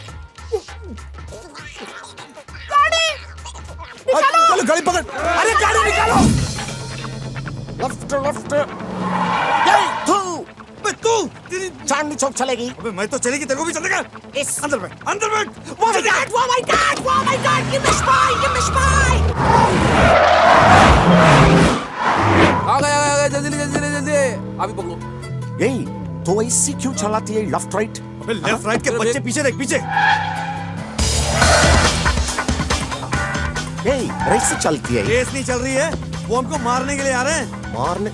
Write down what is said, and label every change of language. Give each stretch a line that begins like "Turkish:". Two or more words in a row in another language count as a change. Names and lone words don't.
Hindi: चलो गाड़ी पकड़। अरे गाड़ी निकालो।
English: left left.
Hindi: ये तू तू तेरी चांदनी चौक चलेगी। अबे मैं तो चलेगी, तेरे को भी चलेगा। इस अंदर बैठ, अंदर बैठ।
English: Oh my God! Oh my God! Oh my God! Give me spy! Give me spy!
Hindi: आ गया जल्दी जल्दी जल्दी। अभी पकड़ो। यही तो ऐसी क्यों चलाती है
English: left right?
Hindi: अबे
English: left right
Hindi: के बच्चे पीछे देख, पीछे। यही रेस चलती है। रेस नहीं चल रही है, वो हमको मारने के लिए आ रहे हैं।